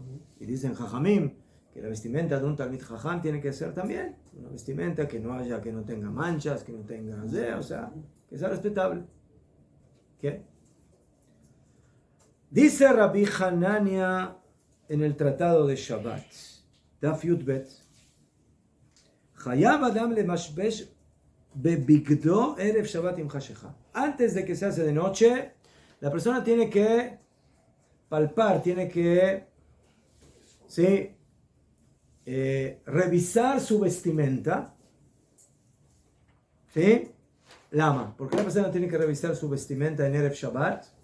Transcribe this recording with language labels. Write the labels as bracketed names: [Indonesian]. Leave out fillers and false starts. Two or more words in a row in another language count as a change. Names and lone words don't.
[Spanish] Y dicen Jajamim que la vestimenta de un Talmid Jajam tiene que ser también una vestimenta que no tenga manchas, que no tenga, o sea, que sea respetable. ¿Qué? Dice Rabbi Hanania en el tratado de Shabbat, [Hebrew] דף יב, חייב אדם למשמש בבגדיו ערב שבת עם חשכה. [Spanish] Antes de que se hace de noche, la persona tiene que palpar, tiene que revisar su vestimenta. ¿Sí? Lama. ¿Por qué la persona tiene que revisar su vestimenta en [Hebrew] ערב שבת?